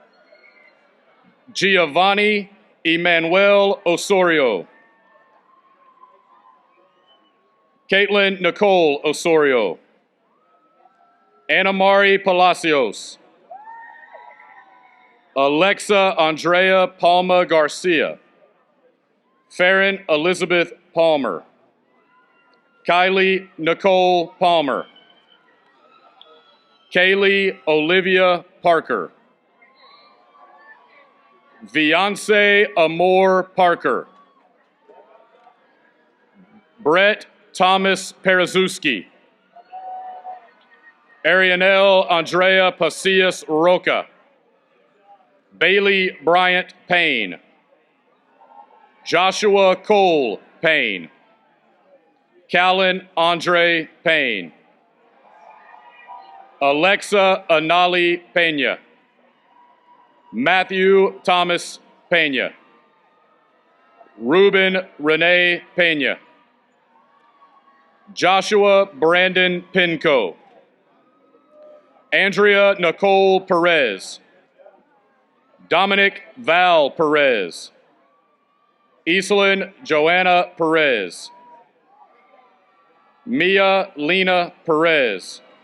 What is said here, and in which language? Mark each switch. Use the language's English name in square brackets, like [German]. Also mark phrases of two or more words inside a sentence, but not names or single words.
[English] Giovanni Emmanuel Osorio. Caitlin Nicole Osorio. Anamari Palacios. Alexa Andrea Palma Garcia. Farron Elizabeth Palmer. Kylie Nicole Palmer. Kaylee Olivia Parker. Viance Amor Parker. Brett Thomas Perezuski. Arianel Andrea Pasillas Roca. Bailey Bryant Payne. Joshua Cole Payne. Callan Andre Payne. Alexa Anali Pena. Matthew Thomas Pena. Ruben Renee Pena. Joshua Brandon Pinco. Andrea Nicole Perez. Dominic Val Perez. Iselin Joanna Perez. Mia Lena Perez.